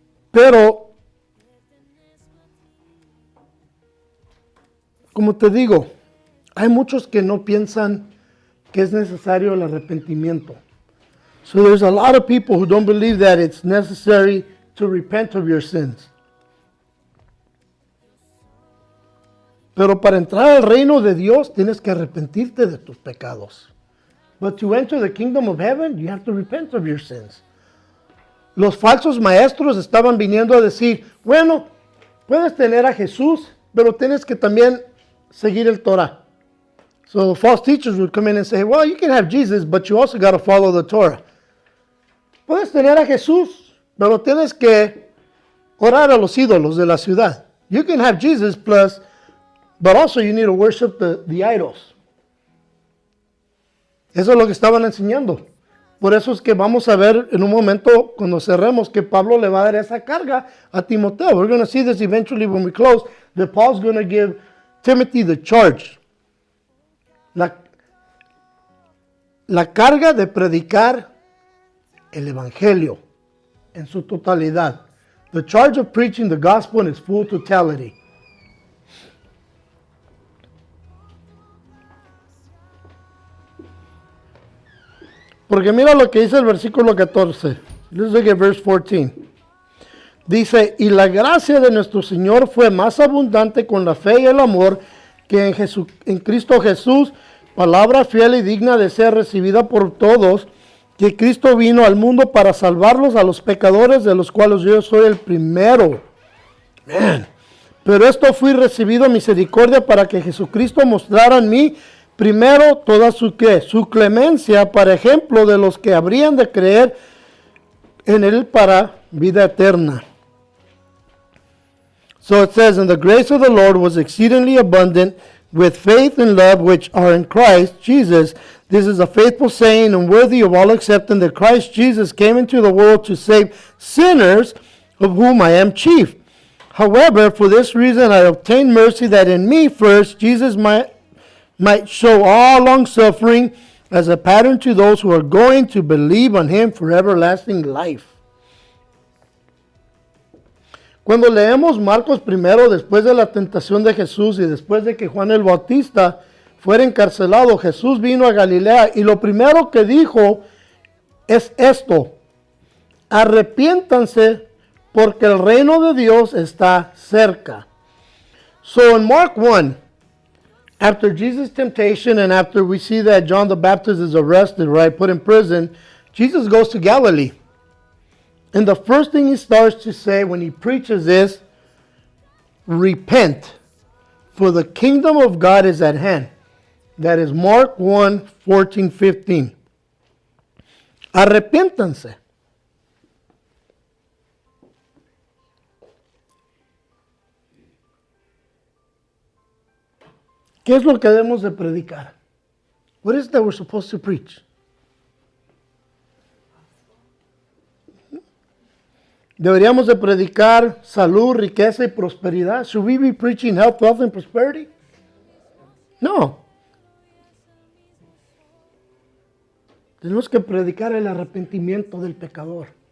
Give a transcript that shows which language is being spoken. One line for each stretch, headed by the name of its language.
Spanish: Pero, como te digo, hay muchos que no piensan que es necesario el arrepentimiento.
English: So there's a lot of people who don't believe that it's necessary to repent of your sins.
Spanish: Pero para entrar al reino de Dios tienes que arrepentirte de tus pecados.
English: But to enter the kingdom of heaven, you have to repent of your sins.
Spanish: Los falsos maestros estaban viniendo a decir, bueno, puedes tener a Jesús, pero tienes que también seguir el Torah.
English: So false teachers would come in and say, well, you can have Jesus, but you also got to follow the Torah.
Spanish: Puedes tener a Jesús, pero tienes que orar a los ídolos de la ciudad.
English: You can have Jesus but also you need to worship the idols.
Spanish: Eso es lo que estaban enseñando. Por eso es que vamos a ver en un momento, cuando cerremos, que Pablo le va a dar esa carga a Timoteo.
English: We're going to see this eventually when we close, that Paul's going to give Timothy the charge.
Spanish: La carga de predicar el evangelio en su totalidad.
English: The charge of preaching the gospel in its full totality.
Spanish: Porque mira lo que dice el versículo 14.
English: Let's look at verse 14.
Spanish: Dice, y la gracia de nuestro Señor fue más abundante con la fe y el amor que en Cristo Jesús, palabra fiel y digna de ser recibida por todos, que Cristo vino al mundo para salvarlos a los pecadores, de los cuales yo soy el primero. Man. Pero esto fui recibido misericordia para que Jesucristo mostrara en mí primero toda su clemencia, para ejemplo de los que habrían de creer en él para vida eterna.
English: So it says, and the grace of the Lord was exceedingly abundant with faith and love which are in Christ Jesus. This is a faithful saying and worthy of all acceptance, that Christ Jesus came into the world to save sinners, of whom I am chief. However, for this reason I obtained mercy, that in me first Jesus might show all long suffering as a pattern to those who are going to believe on him for everlasting life.
Spanish: Cuando leemos Marcos primero, después de la tentación de Jesús y después de que Juan el Bautista fuera encarcelado, Jesús vino a Galilea y lo primero que dijo es esto: arrepiéntanse porque el reino de Dios está cerca.
English: So in Mark 1, after Jesus' temptation and after we see that John the Baptist is arrested, right, put in prison, Jesus goes to Galilee. And the first thing he starts to say when he preaches is, repent, for the kingdom of God is at hand. That is Mark 1, 14, 15.
Spanish: Arrepiéntanse. ¿Qué es lo que debemos de predicar?
English: What is it that we're supposed to preach?
Spanish: ¿Deberíamos de predicar salud, riqueza y prosperidad?
English: Should we be preaching health, wealth, and prosperity?
Spanish: No. Tenemos que predicar el arrepentimiento del pecador.